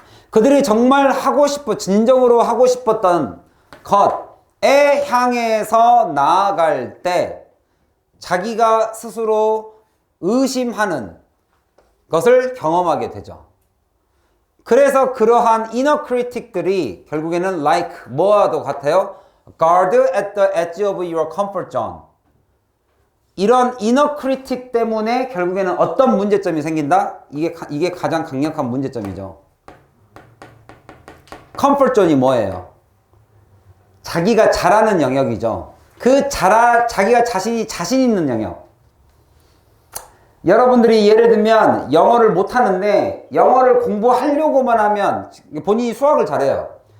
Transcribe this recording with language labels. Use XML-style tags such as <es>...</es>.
<ko>그들이 정말 하고 진정으로 하고 싶었던 것에 향해서 나아갈 때 자기가 스스로 의심하는 것을 경험하게 되죠. 그래서 그러한 inner critic들이 결국에는 like 뭐와도 같아요?</ko> <en>Guard at the edge of your comfort zone.</en> <ko>이런 inner critic 때문에 결국에는 어떤 문제점이 생긴다? 이게 가장 강력한 문제점이죠. comfort zone이 뭐예요? 자기가 잘하는 영역이죠. 자기가 자신 있는 영역. 여러분들이 예를 들면 영어를 못하는데 영어를 공부하려고만 하면 본인이 수학을 잘해요.</ko>